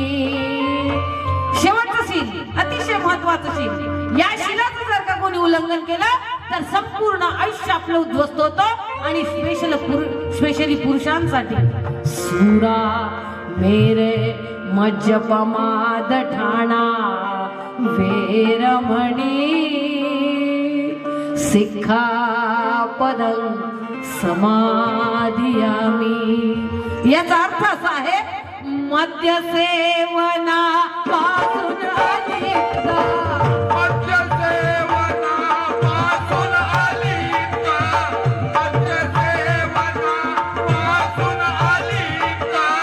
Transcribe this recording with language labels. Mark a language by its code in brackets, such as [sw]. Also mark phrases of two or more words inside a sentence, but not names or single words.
[mr] शेवटचं शील अतिशय महत्वाचं शील. या शिलाचं जर का कोणी उल्लंघन केलं तर संपूर्ण आयुष्य आपलं उद्ध्वस्त होतं, आणि स्पेशली पुरुषांसाठी. [pi] सुरा मेरे मज्जपमाद ठाणा वेरमणी सिक्खापदं समाधियामी. [mr] याचा अर्थ असा आहे, मद्यसेवनापासून अलिप्त, मद्यसेवनापासून अलिप्त, मद्यसेवनापासून अलिप्त,